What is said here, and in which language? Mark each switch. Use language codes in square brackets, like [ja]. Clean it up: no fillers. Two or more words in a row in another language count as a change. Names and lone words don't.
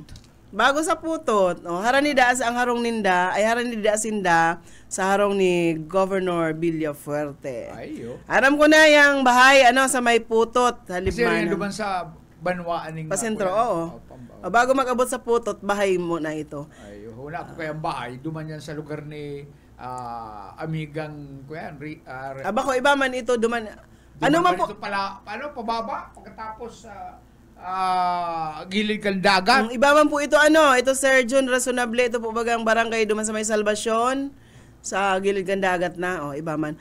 [bik] Bago sa Putot, haran ni Daas ang harong ninda, ay haran ni Daasinda sa harong ni Governor Villafuerte. Aram ko na [tl] yung bahay, [bik] sa may Putot, sa Libmanan. Kasi duman sa Banwaan ng Pasentro, oo. Bago mag-abot sa Putot, [tl] bahay mo na ito. [bik] Ay, wala ko kayang bahay. Duman yan sa lugar ni amigang Bako, iba man ito, duman. Ano man po? [tl] Ito pala, pababa? [bik] Pagkatapos gilid kang dagat. Iba man po ito, ito Sir John Razonable, ito po bagang barangay duman sa may Salvacion, sa gilid kang dagat na, iba man.